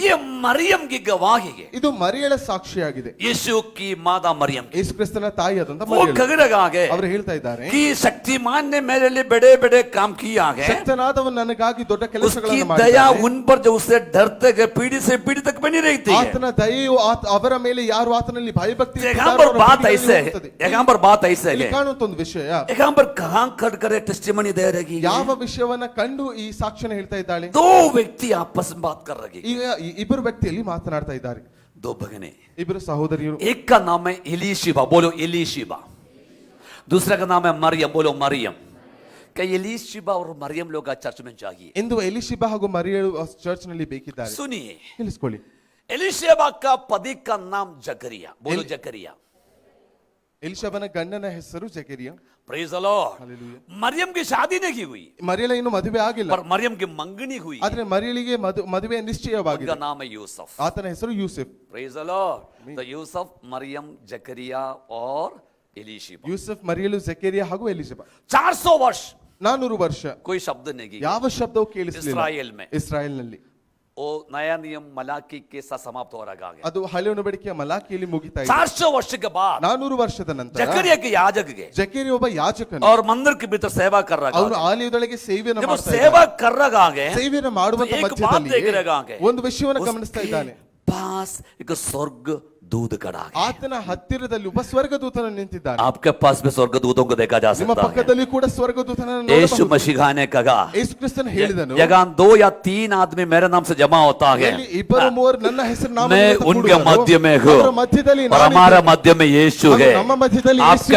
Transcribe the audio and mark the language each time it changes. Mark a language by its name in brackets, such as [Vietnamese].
[Hindi] ये मरियम की गवाही है, [Kannada] ಇದು ಮರಿಯಳ ಸಾಕ್ಷಿಯಾಗಿದೆ. [Hindi] यीशु की माता मरियम की। [Kannada] ಯೇಸು ಕ್ರಿಸ್ತನ ತಾಯಿಯಾದಂತ [Hindi] वो [Kannada] ಮರಿಯಳು. [Hindi] कह रहा है [Kannada] ಅವರು ಹೇಳ್ತಾ ಇದ್ದಾರೆ, [Hindi] कि शक्तिमान ने मेरे लिए बड़े बड़े काम किया है, [Kannada] ಶಕ್ತನಾದವನು ನನಗಾಗಿ ದೊಡ್ಡ [Hindi] उसकी [Kannada] ಕೆಲಸಗಳನ್ನು [Hindi] दया [Kannada] ಮಾಡಿದ್ದಾನೆ. [Hindi] उन पर जो उससे डरते गए पीढ़ी से पीढ़ी तक बनी रहती है। [Kannada] ಆತನ ದಯೆಯು ಅವರ ಮೇಲೆ ಯಾರು ಆತನಲ್ಲಿ ಭಯಭಕ್ತಿ [Hindi] यहाँ पर बात ऐसे है, यहाँ पर बात ऐसे [Kannada] ಇಲ್ಲಿ [Hindi] है, [Kannada] ಕಾಣುವಂತ ಒಂದು ವಿಷಯ, [Hindi] यहाँ पर कहां खड़ कर टेस्टिमनी दे रही है। [Kannada] ಯಾವ ವಿಷಯವನ್ನ ಕಂಡು ಈ ಸಾಕ್ಷಿನ ಹೇಳ್ತಾ ಇದ್ದಾಳೆ. [Hindi] दो व्यक्ति आपस में बात कर रही है, [Kannada] ಈಗ ಈ ಇಬ್ಬರು ವ್ಯಕ್ತಿಯಲ್ಲಿ ಮಾತನಾಡ್ತಾ ಇದ್ದಾರೆ. [Hindi] दो भगने, [Kannada] ಇಬ್ಬರು ಸಹೋದರಿಯರು. [Hindi] एक का नाम है एलीशिबा, बोलो एलीशिबा, दूसरा का नाम है मरियम, बोलो मरियम। क्या एलीशिबा और मरियम लोग आज चर्च में चाहिए? [Kannada] ಎಂದು ಎಲಿಶಿಬಾ ಹಾಗೂ ಮರಿಯಳು ಚರ್ಚ್ ನಲ್ಲಿ ಬೇಕಿದ್ದಾರೆ. [Hindi] सुनिए, [Kannada] ಕೇಳಿಸ್ಕೊಳ್ಳಿ. [Hindi] एलीशिबा का पति का नाम जकरिया, बोलो जकरिया। [Kannada] ಎಲಿಶಬನ ಗಂಡನ ಹೆಸರು ಜಕರಿಯ. [English] Praise the lord. Hallelujah. [Hindi] Maryam की शादी नहीं हुई, [Kannada] ಮರಿಯಳ ಇನ್ನು ಮದುವೆ ಆಗಿಲ್ಲ, [Hindi] पर मरियम की मंगनी हुई, [Kannada] ಆದ್ರೆ ಮರಿಯಳಿಗೆ ಮದುವೆ [Hindi] उनका [Kannada] ನಿಶ್ಚಯವಾಗಿದೆ. [Hindi] नाम है यूसुफ। [Kannada] ಆತನ ಹೆಸರು ಯೂಸೆಫ್. [English] Praise the lord. [Hindi] तो यूसुफ, मरियम, जकरिया और एलीशिबा, [Kannada] ಯೂಸೆಫ್, ಮರಿಯಳು, ಜಕರಿಯ ಹಾಗೂ ಎಲಿಶಬಾ. [Hindi] 400 वर्ष [Kannada] 400 ವರ್ಷ [Hindi] कोई शब्द नहीं की [Kannada] ಯಾವ ಶಬ್ದವೂ ಕೇಳಿಸಲಿಲ್ಲ [Hindi] इस्राएल में। [Kannada] ಇಸ್ರಾಯೇಲ್ ನಲ್ಲಿ. [Hindi] वो नया नियम मलाकी के साथ समाप्त हो रहा है। [Kannada] ಅದು ಹಳೆಯ ಒಡಂಬಡಿಕೆಯ ಮಲಾಕಿಯಲ್ಲಿ ಮುಗಿತಾ ಇದೆ. [Hindi] 400 वर्ष के बाद [Kannada] 400 ವರ್ಷದ ನಂತರ [Hindi] जकरिया के याजक गए [Kannada] ಜಕರಿಯ ಒಬ್ಬ ಯಾಜಕನು, [Hindi] और मंदिर के भीतर सेवा कर रहा [Kannada] ಅವನು [Hindi] है। [Kannada] ಆಲಯದೊಳಗೆ ಸೇವೆಯನ್ನು [Hindi] जब वो [Kannada] ಮಾಡ್ತಾ [Hindi] सेवा [Kannada] ಇದ್ದಾನೆ. [Hindi] कर रहा है, [Kannada] ಸೇವೆಯನ್ನು ಮಾಡುವಂತ [Hindi] एक बात [Kannada] ಮಧ್ಯದಲ್ಲಿ [Hindi] देख रहा है, [Kannada] ಒಂದು ವಿಷಯವನ್ನು ಗಮನಿಸ್ತಾ ಇದ್ದಾನೆ. [Hindi] पास एक स्वर्ग दूत खड़ा है। [Kannada] ಆತನ ಹತ್ತಿರದಲ್ಲಿ ಒಬ್ಬ ಸ್ವರ್ಗದೂತನು ನಿಂತಿದ್ದಾನೆ. [Hindi] आपके पास भी स्वर्गदूतों को देखा जा [Kannada] ನಿಮ್ಮ [Hindi] सकता है। [Kannada] ಪಕ್ಕದಲ್ಲಿ ಕೂಡ ಸ್ವರ್ಗದೂತನನ್ನು [Hindi] यीशु [Kannada] ನೋಡಬಹುದು. [Hindi] मसीह ने कहा, [Kannada] ಯೇಸು ಕ್ರಿಸ್ತನು ಹೇಳಿದನು, [Hindi] जगह 2 या 3 आदमी मेरे नाम से जमा होता है, [Kannada] ಎಲ್ಲಿ ಇಬ್ಬರು ಮೂವರು ನನ್ನ ಹೆಸರು [Hindi] मैं उनके मध्य में हूँ, [Kannada] ಅವರ ಮಧ್ಯದಲ್ಲಿ [Hindi] और हमारे मध्य में यीशु है। [Kannada] ನಮ್ಮ ಮಧ್ಯದಲ್ಲಿ ಯೇಸು [Hindi] आपके